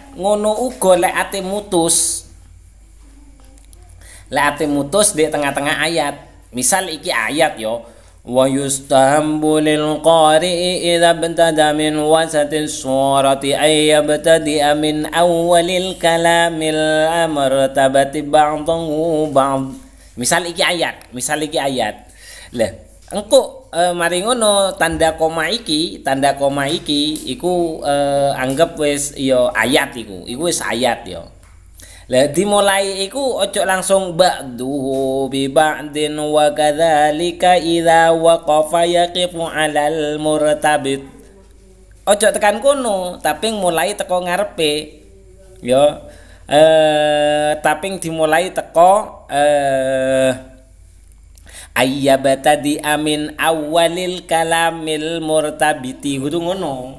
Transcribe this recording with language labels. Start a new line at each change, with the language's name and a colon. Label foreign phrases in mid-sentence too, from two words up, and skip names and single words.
Javanese: Ngono uga lek ate mutus. Lek ate mutus di tengah-tengah ayat. Misal iki ayat yo
Arabic: ويستحب للقارئ إذا ابتدى من وسط السورة أن يبتدئ من أول الكلام المرتبة بعضه بعض.
Javanese: Misal iki ayat. Lah, engko mari ngono tanda koma iki iku anggap wis ya ayat iku wis ayat ya. Lah dimulai iku ojo langsung
Arabic: بعضه ببعض وكذلك إذا وقف يقف على المرتبط.
Javanese: Ojo tekan kono, tapi mulai teko ngarepe. Ya. Tapi dimulai teko
Arabic: أن يبتدئ من أول الكلام المرتبط
Javanese: kudu ngono.